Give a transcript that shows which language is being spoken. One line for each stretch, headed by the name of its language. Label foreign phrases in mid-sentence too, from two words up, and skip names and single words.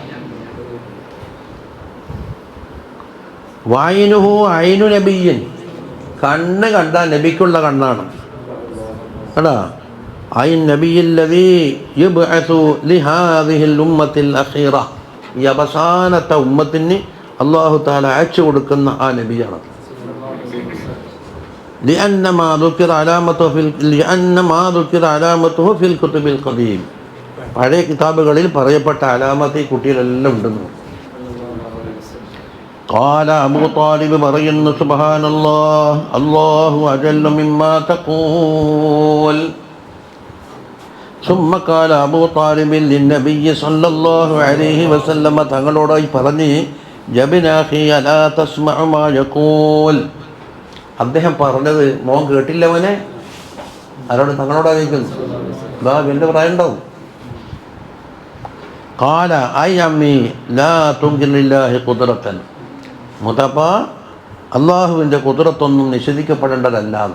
Arabic: وعينه عين نبي,
Malayalam: കണ്ണ് കണ്ടാൽ നബിക്കുള്ള കണ്ണാണ് കേട്ടാ.
Arabic: عين النبي الذي يبعث لهذه الأمة الأخيرة,
Malayalam: ഈ അവസാനത്തെ ഉമ്മത്തിന് അല്ലാഹു തആല അയച്ചു കൊടുക്കുന്ന ആ നബിയാണ്.
Arabic: لأن ما ذكر علامته في الكتب القديم,
Malayalam: പഴയ കിതാബുകളിൽ പറയപ്പെട്ട അലാമത്ത് ഈ കുട്ടിയിലെല്ലാം ഉണ്ടെന്ന്.
Arabic: قال أبو طالب
Malayalam: പറയുന്നു,
Arabic: سبحان الله الله أجل مما تقول. ثم قال أبو طالب للنبي صلى الله عليه وسلم,
Malayalam: തങ്ങളോടായി പറഞ്ഞ്,
Arabic: يا ابن أخي ألا تسمع ما يقول,
Malayalam: അദ്ദേഹം പറഞ്ഞത് മോൻ കേട്ടില്ല മോനെ? ആരോട്? തങ്ങളോടായിരിക്കുന്നു. ഇതാ വലിയ പ്രായം ഉണ്ടാവും.
Arabic: قال أي عم لا تنكر لله قدرة,
Malayalam: മുതപ്പ അള്ളാഹുവിൻ്റെ കുദ്റത്തൊന്നും നിഷേധിക്കപ്പെടേണ്ടതല്ല.